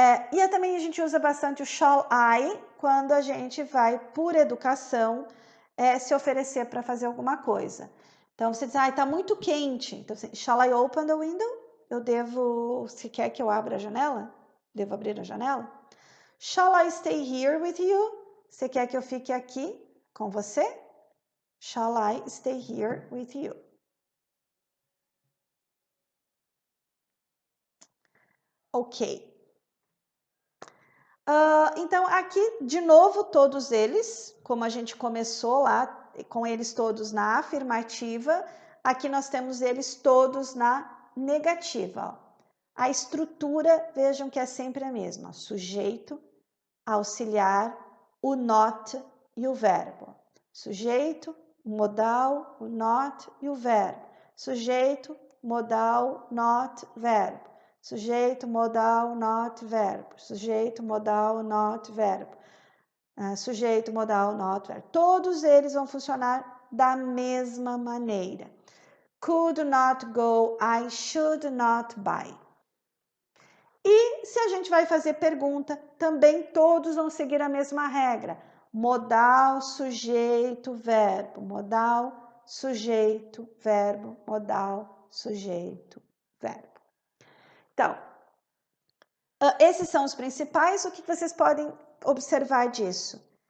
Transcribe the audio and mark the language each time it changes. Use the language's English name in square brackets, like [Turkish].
[Portuguese] E também a gente usa bastante o shall I quando a gente vai, por educação, se oferecer para fazer alguma coisa. Então, você diz, está muito quente. Então, [English] shall I open the window? [Portuguese] Se quer que eu abra a janela? Devo abrir a janela? [English] Shall I stay here with you? [Portuguese] Você quer que eu fique aqui com você? [English] Shall I stay here with you? Ok. [Portuguese] Então, aqui, de novo, todos eles, como a gente começou lá, com eles todos na afirmativa, aqui nós temos eles todos na negativa. A estrutura, vejam que é sempre a mesma. Sujeito, auxiliar, o not e o verbo. Sujeito, modal, o not e o verbo. Sujeito, modal, not, verbo. Sujeito, modal, not, verbo. Sujeito, modal, not, verbo. Sujeito, modal, not, verbo. Todos eles vão funcionar da mesma maneira. [English] Could not go, I should not buy. [Portuguese] E se a gente vai fazer pergunta, também todos vão seguir a mesma regra. Modal, sujeito, verbo. Modal, sujeito, verbo. Modal, sujeito, verbo. Então, esses são os principais. O que vocês podem observar disso?